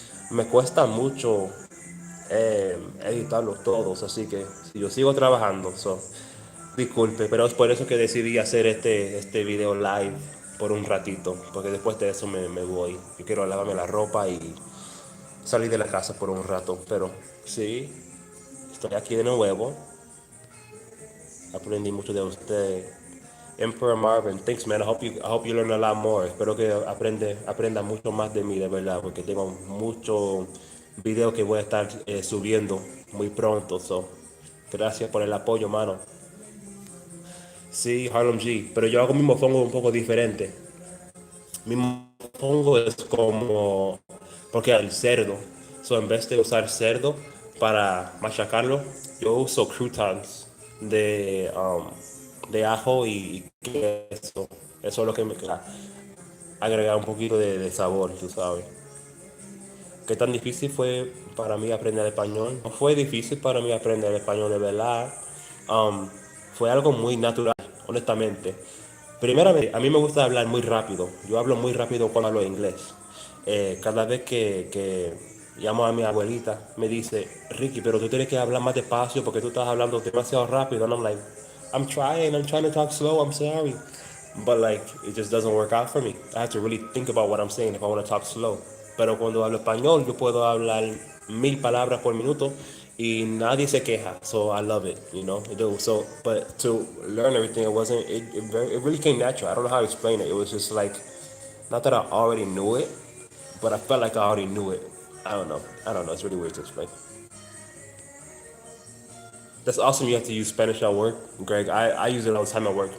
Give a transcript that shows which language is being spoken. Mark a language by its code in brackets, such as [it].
[es] me cuesta mucho editarlos todos, así que si yo sigo trabajando, disculpe, pero es por eso que decidí hacer este video live por un ratito, porque después de eso me voy. Yo quiero lavarme la ropa y salir de la casa por un rato, pero sí, estoy aquí de nuevo. Aprendí mucho de usted. [en] Emperor Marvin, thanks man. I hope you learn a lot more. [es] Espero que aprenda mucho más de mí, de verdad, porque tengo muchos videos que voy a estar subiendo muy pronto. Gracias por el apoyo, mano. Sí, Harlem G, pero yo hago mi mofongo un poco diferente. Mi mofongo es como, porque el cerdo, en vez de usar cerdo para machacarlo, yo uso croutons de ajo y queso. Eso es lo que me agrega un poquito de sabor, tú sabes. ¿Qué tan difícil fue para mí aprender español? No fue difícil para mí aprender español de verdad. Um, Fue algo muy natural, honestamente. Primeramente, a mí me gusta hablar muy rápido. Yo hablo muy rápido cuando hablo inglés. Cada vez que llamo a mi abuelita, me dice, Ricky, pero tú tienes que hablar más despacio porque tú estás hablando demasiado rápido. [en] And I'm like, I'm trying to talk slow, I'm sorry. But like, it just doesn't work out for me. I have to really think about what I'm saying if I want to talk slow. [es] Pero cuando hablo español, yo puedo hablar 1000 palabras por minuto y nadie se queja. [en] So I love it, you know. I do. So, but to learn everything, it really came natural. I don't know how to explain it. It was just like, not that I already knew it, but I felt like I already knew it. I don't know. I don't know. It's really weird to explain. That's awesome. You have to use Spanish at work, Greg. I use it all the time at work.